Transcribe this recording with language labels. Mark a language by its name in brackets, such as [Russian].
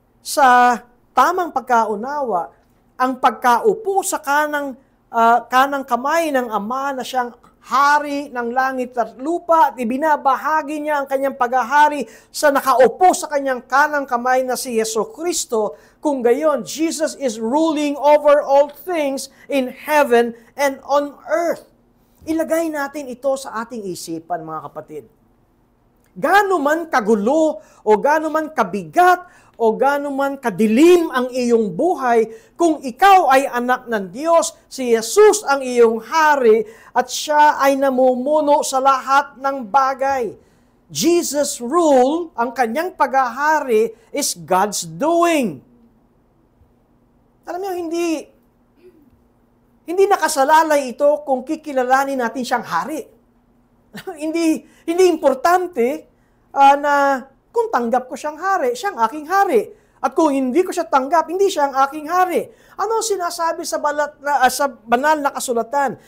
[Filipino] sa tamang pagkaunawa, ang pagkaupo sa kanang kamay ng Ama na siyang hari ng langit at lupa at ibinabahagi niya ang kanyang paghahari sa nakaupo sa kanyang kanang kamay na si Jesucristo. Kung gayon, [English] Jesus is ruling over all things in heaven and on earth. [Filipino] Ilagay natin ito sa ating isipan, mga kapatid. Gaano man kagulo o gaano man kabigat o gaano man kadilim ang iyong buhay, kung ikaw ay anak ng Diyos, si Jesus ang iyong hari at siya ay namumuno sa lahat ng bagay. [English] Jesus' rule, [Filipino] ang kanyang paghahari, [English] is God's doing. [Filipino] Alam niyo, hindi nakasalalay ito kung kikilalanin natin siyang hari. hindi importante na kung tanggap ko siyang hari, siyang aking hari. At kung hindi ko siya tanggap, hindi siya ang aking hari. Ano ang sinasabi sa banal na kasulatan?